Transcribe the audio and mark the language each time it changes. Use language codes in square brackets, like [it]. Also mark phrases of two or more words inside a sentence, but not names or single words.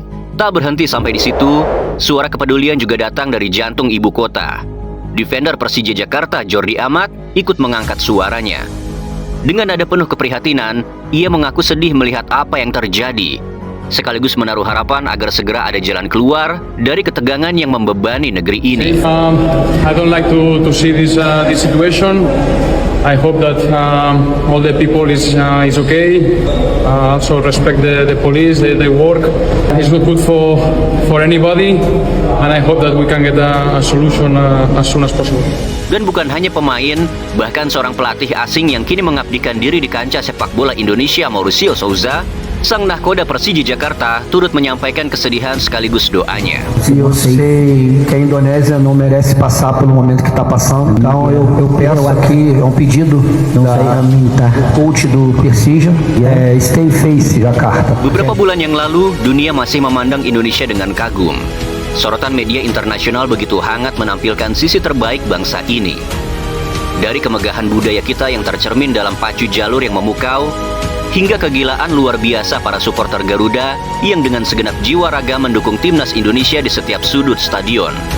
[id] Tak berhenti sampai di situ, suara kepedulian juga datang dari jantung ibu kota. Defender Persija Jakarta, Jordi Amat, ikut mengangkat suaranya. Dengan nada penuh keprihatinan, ia mengaku sedih melihat apa yang terjadi, sekaligus menaruh harapan agar segera ada jalan keluar dari ketegangan yang membebani negeri ini. [en] I don't like to see this situation. I hope that all the people is okay. Also respect the police, they work. It's not good for anybody, and I hope that we can get a solution as soon as possible. [id] Dan bukan hanya pemain, bahkan seorang pelatih asing yang kini mengabdikan diri di kancah sepak bola Indonesia, Mauricio Souza, sang nahkoda Persija Jakarta, turut menyampaikan kesedihan sekaligus doanya. [pt] Eu sei que a Indonésia não merece passar pelo momento que está passando, então eu peço aqui, é um pedido da coach do Persija, [en] stay face [pt] Jakarta. [id] Beberapa bulan yang lalu, dunia masih memandang Indonesia dengan kagum. Sorotan media internasional begitu hangat menampilkan sisi terbaik bangsa ini. Dari kemegahan budaya kita yang tercermin dalam pacu jalur yang memukau, hingga kegilaan luar biasa para supporter Garuda yang dengan segenap jiwa raga mendukung timnas Indonesia di setiap sudut stadion.